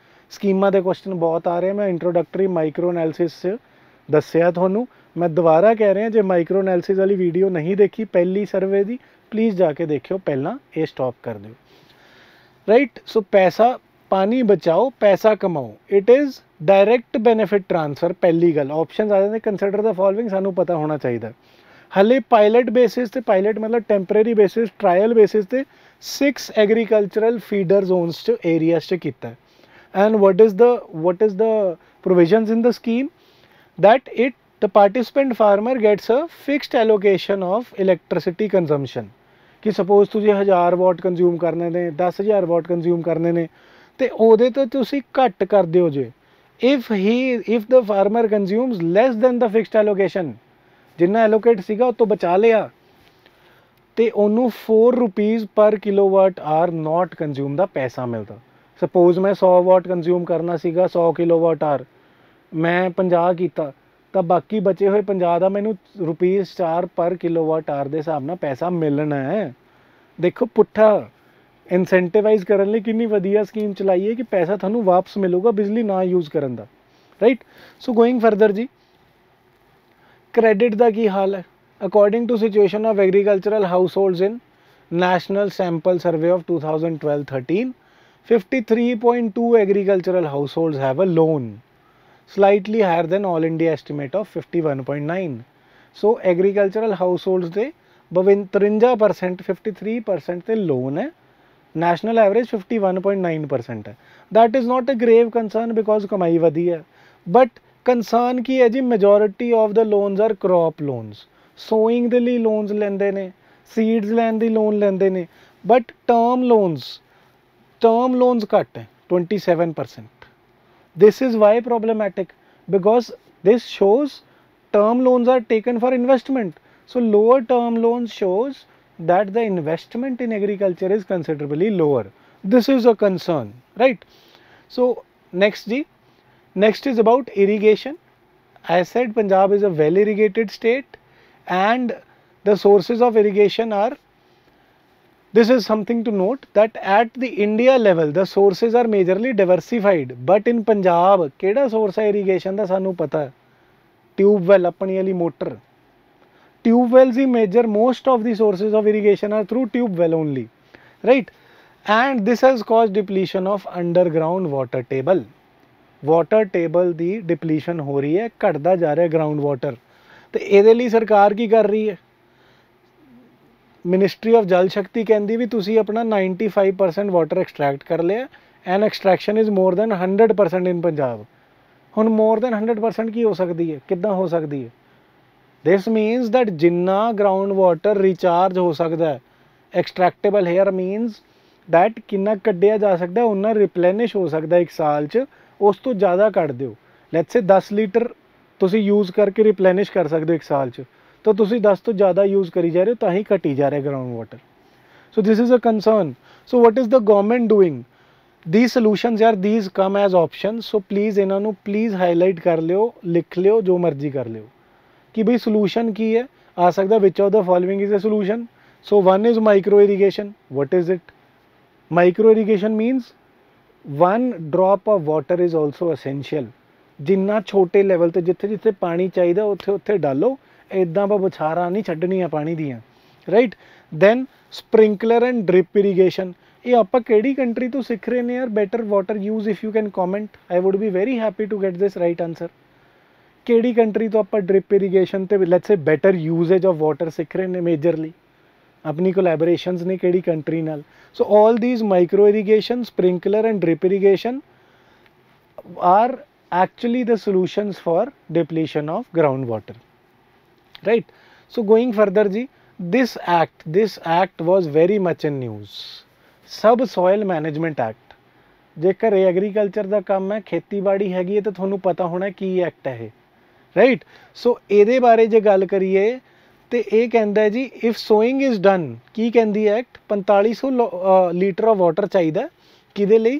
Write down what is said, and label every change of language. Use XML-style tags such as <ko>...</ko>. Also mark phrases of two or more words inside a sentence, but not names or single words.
<pa>ਸਕੀਮਾਂ ਦੇ ਕੁਐਸਚਨ ਬਹੁਤ ਆ ਰਹੇ ਹੈਂ, ਮੈਂ</pa> <en>introductory micro analysis</en> <pa>ਸੇ ਦੱਸਿਆ ਤੁਹਾਨੂੰ, ਮੈਂ ਦੋਬਾਰਾ ਕਹਿ ਰਿਹਾ ਜੇ</pa> <en>micro analysis</en> <pa>ਵਾਲੀ ਵੀਡੀਓ ਨਹੀਂ ਦੇਖੀ ਪਹਿਲੀ ਸਰਵੇ ਕੀ, ਪਲੀਜ਼ ਜਾਕੇ ਦੇਖਿਓ ਪਹਿਲਾ, ਯੇ ਸਟਾਪ ਕਰ ਦੋ, ਰਾਈਟ?</pa> <en>सो पैसा, पानी बचाओ पैसा कमाओ, it is direct benefit transfer.</en> <pa>ਪਹਿਲੀ ਗੱਲ ਆਪਸ਼ਨ ਆ ਜਾਂਦੇ,</pa> <en>consider the following,</en> <pa>ਸਾਨੂੰ ਪਤਾ ਹੋਣਾ ਚਾਹੀਦਾ। हले</pa> <en>pilot basis</en> <pa>ਤੇ, ਪਾਇਲਟ ਮਤਲਬ</pa> <en>temporary basis, trial basis</en> <pa>ते 6</pa> <en>agricultural feeder zones</en> <pa>ਚ ਏਰੀਆਸ ਚ ਕੀਤਾ ਐਂਡ</pa> <en>what is the provisions in the scheme that the participant farmer gets a fixed allocation of electricity consumption</en> <pa>कि suppose ਤੁਸੀਂ 1000</pa> <en>watt consume</en> <pa>ਕਰਨੇ ਨੇ 10000</pa> <en>watt consume</en> <pa>ਕਰਨੇ ਨੇ ਤੇ ਉਹਦੇ ਤੋਂ ਤੁਸੀਂ ਘੱਟ ਕਰ ਦਿਓ ਜੇ</pa> <en>if the farmer consumes less than the fixed allocation</en> <pa>ਜਿੰਨਾ ਐਲੋਕੇਟ ਸੀਗਾ ਉਹ ਤੋਂ ਬਚਾ ਲਿਆ ਤੇ ਉਹਨੂੰ 4</pa> <en>rupees per kilowatt hour not consume</en> <pa>ਦਾ ਪੈਸਾ ਮਿਲਦਾ। ਸਪੋਜ਼ ਮੈਂ 100</pa> <en>watt consume</en> <pa>ਕਰਨਾ ਸੀਗਾ 100</pa> <en>kilowatt hour</en> <pa>ਮੈਂ 50 ਕੀਤਾ ਤਾਂ ਬਾਕੀ ਬਚੇ ਹੋਏ 50 ਦਾ ਮੈਨੂੰ</pa> <en>rupees 4 per kilowatt hour</en> <pa>ਦੇ ਹਿਸਾਬ ਨਾਲ ਪੈਸਾ ਮਿਲਣਾ ਹੈ। ਦੇਖੋ ਪੁੱਠਾ ਇਨਸੈਂਟੀਵਾਈਜ਼ ਕਰਨ ਲਈ ਕਿੰਨੀ ਵਧੀਆ ਸਕੀਮ ਚਲਾਈ ਹੈ ਕਿ ਪੈਸਾ ਤੁਹਾਨੂੰ ਵਾਪਸ ਮਿਲੂਗਾ ਬਿਜਲੀ ਨਾ ਯੂਜ਼ ਕਰਨ ਦਾ, ਰਾਈਟ।</pa> <en>so going further</en> <pa>ਜੀ, ਕ੍ਰੈਡਿਟ ਦਾ ਕੀ ਹਾਲ ਹੈ?</pa> <en>According to Situation of Agricultural Households in National Sample Survey of 2012-13 53.2 agricultural households have a loan, slightly higher than all India estimate of 51.9. So agricultural households</en> <pa>ਦੇ 52% 53% ਤੇ loan ਹੈ,</pa> <en>national average 51.9% ਹੈ। that is not a grave concern because</en> <pa>ਕਮਾਈ ਵਧੀ ਹੈ, but concern ਕੀ ਹੈ ਜੀ,</pa> <en>majority of the loans are crop loans, sowing</en> <pa>ਦੇ ਲਈ</pa> <en>loans</en> <pa>ਲੈਂਦੇ ਨੇ,</pa> <en>seeds</en> <pa>ਲੈਣ ਦੀ</pa> <en>loan</en> <pa>ਲੈਂਦੇ ਨੇ,</pa> <en>but term loans</en> <pa>ਘੱਟ ਹੈ</pa> <en>27%. This is why problematic, because this shows term loans are taken for investment. So lower term loans shows that the investment in agriculture is considerably lower. This is a concern, right? So next is about irrigation. I said Punjab is a well irrigated state and the sources of irrigation are, this is something to note that at the India level the sources are majorly diversified, but in Punjab</en> <pa>ਕਿਹੜਾ source ਹੈ irrigation ਦਾ ਸਾਨੂੰ ਪਤਾ ਹੈ, ਟਿਊਬਵੈਲ ਆਪਣੀ ਵਾਲੀ ਮੋਟਰ,</pa> <en>tubewells ਹੀ major, most of the sources of irrigation are through tubewell only, right? And this has caused depletion of underground water table</en> <pa>ਦੀ depletion ਹੋ ਰਹੀ ਹੈ, ਘਟਦਾ ਜਾ ਰਿਹਾ</pa> <en>ground water।</en> <pa>ਤੇ ਇਹਦੇ ਲਈ ਸਰਕਾਰ ਕੀ ਕਰ ਰਹੀ ਹੈ? ਮਿਨਿਸਟਰੀ ਆਫ ਜਲ ਸ਼ਕਤੀ ਕਹਿੰਦੀ ਵੀ ਤੁਸੀਂ ਆਪਣਾ 95%</pa> <en>water extract</en> <pa>ਕਰ ਲਿਆ</pa> <en>and extraction is more than 100% in Punjab.</en> <pa>ਹੁਣ</pa> <en>more than</en> <pa>100% ਕੀ ਹੋ ਸਕਦੀ ਹੈ, ਕਿੱਦਾਂ ਹੋ ਸਕਦੀ ਹੈ?</pa> <en>this means that</en> <pa>ਜਿੰਨਾ</pa> <en>ground water recharge</en> <pa>ਹੋ ਸਕਦਾ ਹੈ,</pa> <en>extractable here means that</en> <pa>ਕਿੰਨਾ ਕੱਢਿਆ ਜਾ ਸਕਦਾ ਉਹਨਾਂ ਰਿਪਲੈਨਿਸ਼ ਹੋ ਸਕਦਾ ਇੱਕ ਸਾਲ 'ਚ, ਉਸ ਤੋਂ ਜ਼ਿਆਦਾ ਕੱਢ ਦਿਓ।</pa> <en>let's say</en> <pa>10 ਲੀਟਰ ਤੁਸੀਂ ਯੂਜ਼ ਕਰਕੇ ਰਿਪਲੈਨਿਸ਼ ਕਰ ਸਕਦੇ ਹੋ ਇੱਕ ਸਾਲ 'ਚ, ਤਾਂ ਤੁਸੀਂ 10 ਤੋਂ ਜ਼ਿਆਦਾ ਯੂਜ਼ ਕਰੀ ਜਾ ਰਹੇ ਹੋ ਤਾਂ ਹੀ ਘਟੀ ਜਾ ਰਿਹਾ</pa> <en>ground water. So this is a concern. So what is the government doing? these solutions</en> <pa>यार</pa> <en>these come as options, so please</en> <pa>ਇਹਨਾਂ ਨੂੰ</pa> <en>please highlight</en> <pa>ਕਰ ਲਿਓ, ਲਿਖ ਲਿਓ, ਜੋ ਮਰਜ਼ੀ ਕਰ ਲਿਓ ਕਿ ਬਈ solution ਕੀ ਹੈ ਆ ਸਕਦਾ।</pa> <en>which of the following is a solution? So one is micro irrigation. What is it? Micro irrigation means one drop of water is also essential.</en> <pa>ਜਿੰਨਾ ਛੋਟੇ ਲੈਵਲ ਤੇ ਜਿੱਥੇ ਜਿੱਥੇ ਪਾਣੀ ਚਾਹੀਦਾ ਉੱਥੇ ਉੱਥੇ ਡਾਲੋ, ਇੱਦਾਂ ਬੁਛਾਰਾਂ ਨਹੀਂ ਛੱਡਣੀਆਂ ਪਾਣੀ ਦੀਆਂ, ਰਾਈਟ।</pa> <en>then sprinkler and drip irrigation,</en> <pa>ਇਹ ਆਪਾਂ ਕਿਹੜੀ ਕੰਟਰੀ ਤੋਂ ਸਿੱਖ ਰਹੇ ਨੇ ਯਾਰ</pa> <en>better water use? If you can comment, I would be very happy to get this right answer.</en> <pa>ਕਿਹੜੀ ਕੰਟਰੀ ਤੋਂ ਆਪਾਂ</pa> <en>drip irrigation</en> <pa>ਤੇ</pa> <en>let's say better usage of water</en> <pa>ਸਿੱਖ ਰਹੇ ਨੇ ਮੇਜਰਲੀ? ਆਪਣੀ ਕੋਲੈਬੋਰੇਸ਼ਨਸ ਨੇ ਕਿਹੜੀ ਕੰਟਰੀ ਨਾਲ?</pa> <en>So all these micro irrigation, sprinkler and drip irrigation are actually the solutions for depletion of groundwater, right? So going further ji, this act was very much in news, subsoil management act।</en> <pa>ਜੇਕਰ ਐਗਰੀਕਲਚਰ ਦਾ ਕੰਮ ਹੈ, ਖੇਤੀਬਾੜੀ ਹੈਗੀ ਹੈ ਤਾਂ ਤੁਹਾਨੂੰ ਪਤਾ ਹੋਣਾ ਕੀ ਐਕਟ ਹੈ ਇਹ, ਰਾਈਟ। ਸੋ ਇਹਦੇ ਬਾਰੇ ਜੇ ਗੱਲ ਕਰੀਏ ਤੇ ਇਹ ਕਹਿੰਦਾ ਹੈ ਜੀ</pa> <en>if sowing is done,</en> <pa>ਕੀ ਕਹਿੰਦੀ ਐਕਟ? 4500</pa> <en>litre of water</en> <pa>ਚਾਹੀਦਾ ਕਿਹਦੇ ਲਈ?</pa>